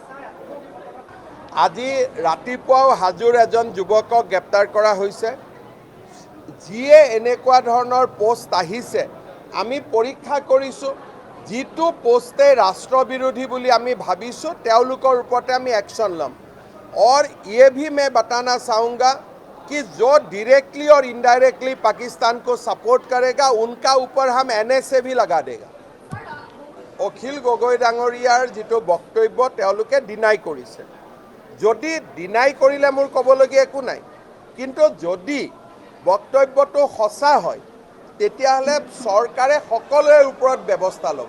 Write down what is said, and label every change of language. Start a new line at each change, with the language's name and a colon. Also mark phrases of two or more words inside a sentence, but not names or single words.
Assamese: আজি ৰাতিপুৱাও হাজোৰ এজন যুৱকক গ্ৰেপ্তাৰ কৰা হৈছে। যিয়ে এনেকুৱা ধৰণৰ পোষ্ট আহিছে আমি পৰীক্ষা কৰিছোঁ, যিটো পোষ্টে ৰাষ্ট্ৰবিৰোধী বুলি আমি ভাবিছোঁ তেওঁলোকৰ ওপৰতে আমি একশ্যন ল'ম।
Hindi: और ये भी मैं बताना चाहूँगा कि जो डायरेक्टली और इनडायरेक्टली पाकिस्तान को सपोर्ट करेगा उनका ऊपर हम NSA भी लगा देगा।
Assamese: অখিল গগৈ ডাঙৰীয়াৰ যিটো বক্তব্য তেওঁলোকে ডিনাই কৰিছে। যদি ডিনাই কৰিলে মোৰ ক'বলগীয়া একো নাই, কিন্তু যদি বক্তব্যটো সঁচা হয় তেতিয়াহ'লে চৰকাৰে সকলোৰে ওপৰত ব্যৱস্থা ল'ব।